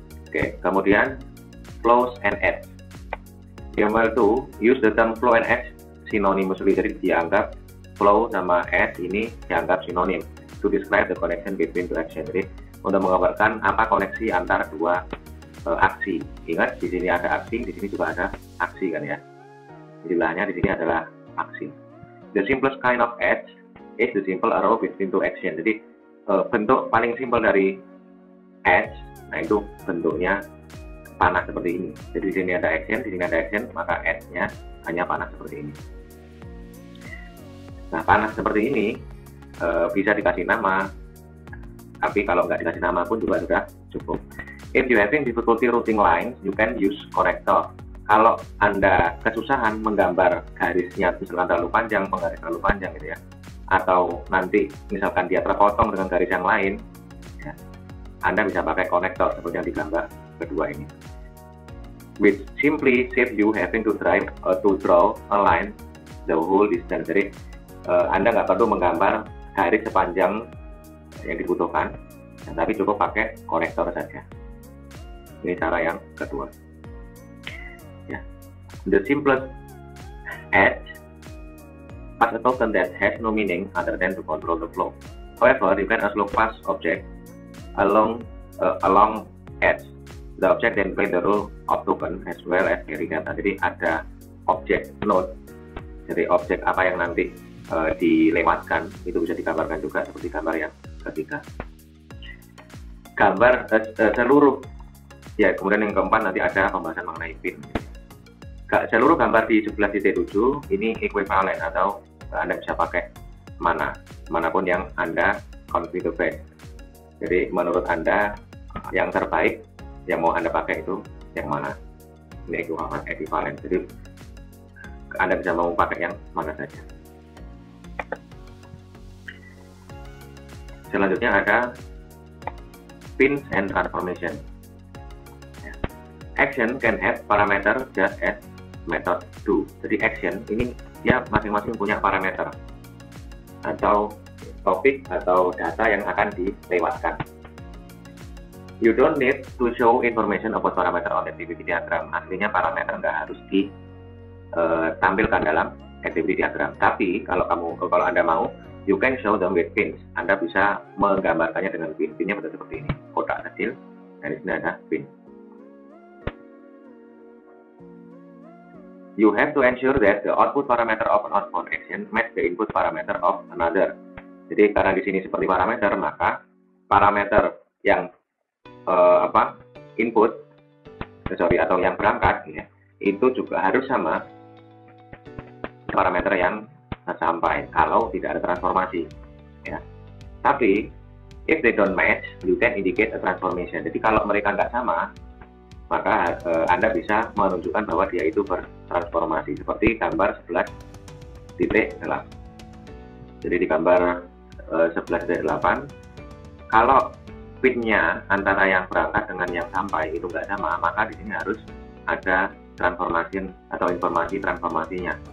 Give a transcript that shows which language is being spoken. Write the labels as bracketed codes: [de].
[id] Oke, kemudian [en] flows and edge. Yang to use the term flow and edge synonymously, [id] jadi dianggap flow sama edge ini dianggap sinonim [en] to describe the connection between two action. [id] Jadi untuk menggambarkan apa koneksi antara dua aksi. Ingat di sini ada aksi, di sini juga ada aksi kan ya. Istilahnya di sini adalah aksi. [en] The simplest kind of edge is the simple arrow between two action. [id] Jadi bentuk paling simpel dari edge, nah itu bentuknya panah seperti ini. Jadi di sini ada action, di sini ada action, maka edge-nya hanya panah seperti ini. Nah, panah seperti ini bisa dikasih nama, tapi kalau nggak dikasih nama pun juga sudah cukup. [en] If you having difficulty routing lines, you can use connector. [id] Kalau Anda kesusahan menggambar garisnya misalkan terlalu panjang, penggaris terlalu panjang gitu ya, atau nanti misalkan dia terpotong dengan garis yang lain, ya, Anda bisa pakai konektor seperti yang digambar kedua ini. [en] Which simply save you having to draw a line the whole distance. [id] Jadi Anda nggak perlu menggambar garis sepanjang yang dibutuhkan, tapi cukup pakai konektor saja. Ini cara yang kedua. Ya. [en] The simplest edge as a token that has no meaning other than to control the flow. However, you can also pass object along edge. The object then play the role of token as well as carry data. [id] Jadi ada object node. Jadi objek apa yang nanti dilewatkan itu bisa digambarkan juga seperti gambar yang ketiga. Gambar seluruh ya, kemudian yang keempat nanti ada pembahasan mengenai pin. Seluruh gambar di 11.7 ini equivalent atau Anda bisa pakai manapun yang Anda configure. Jadi menurut Anda yang terbaik yang mau Anda pakai itu yang mana? Ini equivalent. Jadi Anda bisa mau pakai yang mana saja. Selanjutnya ada [en] pins and transformation. Action can have parameter just as method do. [id] Jadi action ini dia masing-masing punya parameter atau topik atau data yang akan dilewatkan. [en] You don't need to show information about parameter on activity diagram. [id] Aslinya parameter nggak harus ditampilkan dalam activity diagram. Tapi kalau Anda mau, [en] you can show them with pins. [id] Anda bisa menggambarkannya dengan pin. Pinnya bentuk seperti ini, kotak kecil, dan di sini ada pin. [en] You have to ensure that the output parameter of an outbound action match the input parameter of another. [id] Jadi karena di sini seperti parameter, maka parameter yang input atau yang berangkat ya, itu juga harus sama parameter yang sampai kalau tidak ada transformasi ya. [en] Tapi if they don't match, you can indicate a transformation. [id] Jadi kalau mereka nggak sama, maka Anda bisa menunjukkan bahwa dia itu bertransformasi seperti gambar 11.8. Jadi di gambar 11.8, kalau pinnya antara yang berangkat dengan yang sampai itu nggak sama, maka di sini harus ada transformasi atau informasi transformasinya.